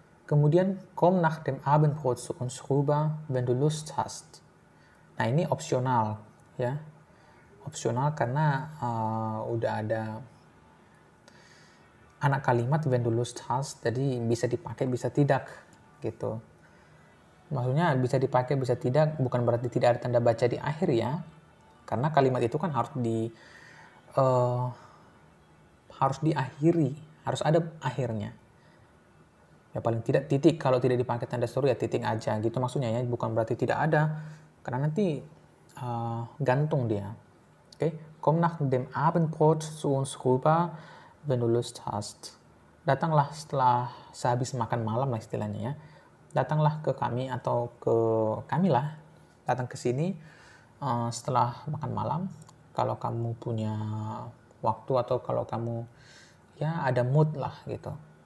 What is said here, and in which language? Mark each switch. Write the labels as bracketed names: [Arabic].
[Indonesian] Kemudian [German] komm nach dem Abendbrot zu uns rüber, wenn du Lust hast. [Indonesian] Nah ini opsional ya. Opsional karena udah ada anak kalimat [German] wenn du Lust hast, [Indonesian] jadi bisa dipakai bisa tidak gitu. Maksudnya bisa dipakai bisa tidak bukan berarti tidak ada tanda baca di akhir ya, karena kalimat itu kan harus diakhiri, harus ada akhirnya. Ya paling tidak titik, kalau tidak dipakai tanda seru ya titik aja gitu maksudnya ya, bukan berarti tidak ada, karena nanti gantung dia. [German] Oke, komm nach dem Abendbrot zu uns rüber, wenn du Lust hast. [Indonesian] Datanglah setelah sehabis makan malam lah istilahnya ya. Datanglah ke kami atau ke kami lah. Datang ke sini setelah makan malam. Kalau kamu punya waktu atau kalau kamu ya ada mood lah gitu.